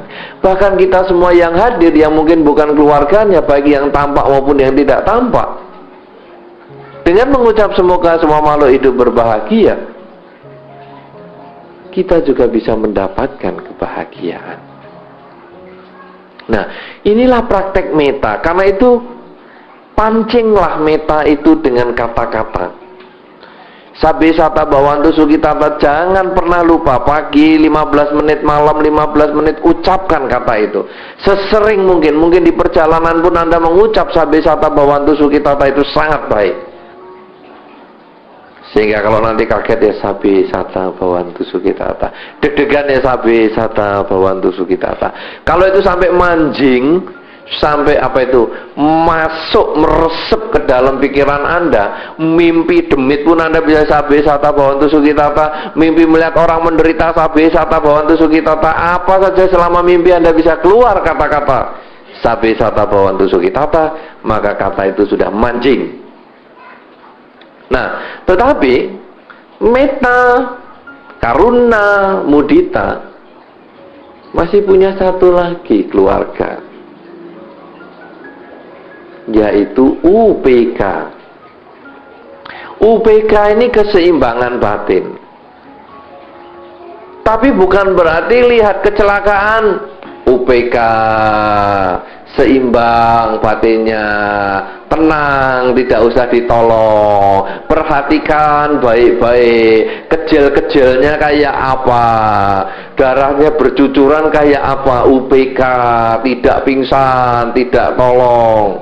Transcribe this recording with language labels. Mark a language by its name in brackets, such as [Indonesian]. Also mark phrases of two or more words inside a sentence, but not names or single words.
[Indonesian] Bahkan kita semua yang hadir, yang mungkin bukan keluarganya, baik yang tampak maupun yang tidak tampak, dengan mengucap semoga semua makhluk hidup berbahagia, kita juga bisa mendapatkan kebahagiaan. Nah, inilah praktek meta. Karena itu pancinglah meta itu dengan kata-kata. [Pali] Sabe sata bawantu sukitata, [Indonesian] jangan pernah lupa pagi 15 menit, malam 15 menit, ucapkan kata itu sesering mungkin. Mungkin di perjalanan pun Anda mengucap [Pali] sabe sata bawantu sukitata, [Indonesian] itu sangat baik. Sehingga kalau nanti kaget ya [Pali] sabe sata bawantu sukitata, [Indonesian] deg-degan ya [Pali] sabe sata bawantu sukitata. [Indonesian] Kalau itu sampai manjing, sampai apa itu, masuk meresep ke dalam pikiran Anda, mimpi demit pun Anda bisa [Pali] sabe sata bawantu sukitata, [Indonesian] mimpi melihat orang menderita [Pali] sabe sata bawantu sukitata, [Indonesian] apa saja selama mimpi Anda bisa keluar kata-kata [Pali] sabe sata bawantu sukitata, [Indonesian] maka kata itu sudah mancing. Nah, tetapi meta, karuna, mudita masih punya satu lagi keluarga, yaitu UPK. UPK ini keseimbangan batin. Tapi bukan berarti lihat kecelakaan UPK seimbang batinnya, tenang, tidak usah ditolong, perhatikan baik-baik, kecil-kecilnya kayak apa, darahnya bercucuran kayak apa, UPK, tidak pingsan, tidak tolong.